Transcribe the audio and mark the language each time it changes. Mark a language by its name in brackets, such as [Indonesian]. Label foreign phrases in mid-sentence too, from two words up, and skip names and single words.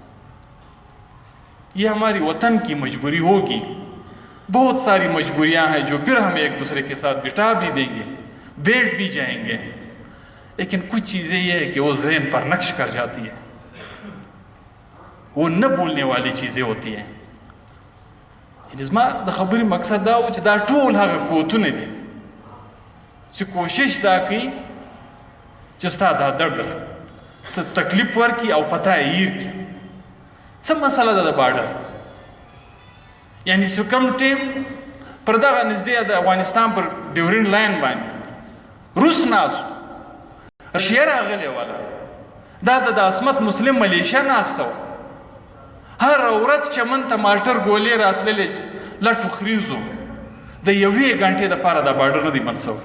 [Urdu] یہ ہماری وطن کی مجبوری ہوگی. بہت ساری مجبوریاں ہیں جو پھر ہم ایک دوسرے کے ساتھ بٹا بھی دیں گے، بیٹھ بھی جائیں گے. لیکن کچھ چیزیں یہ ہے کہ وہ ذہن پر نقش کر جاتی ہیں، وہ نہ بولنے والی چیزیں ہوتی ہیں. [Pashto] زما د خبرې مقصد دا و چې دا ټول هغه قوتونه دي چې کوشش دا کوي چې ستا دا درد ته تکلیف ورکړي او پته یې هیر کړي. څه مسله ده د بارډر؟ یعنی چې کوم ټیم پر دغه نږدې د افغانستان پر ډیورین لاین باندې روس ناست، رشیا راغلی وله، دا د عصمت مسلم ملیشه ناسته وه، هر ورځ چمن ته مالټر ګولې راتللې، لټو خریزو د 1 غنټې دپاره دا بارډر نه دی بند سوی.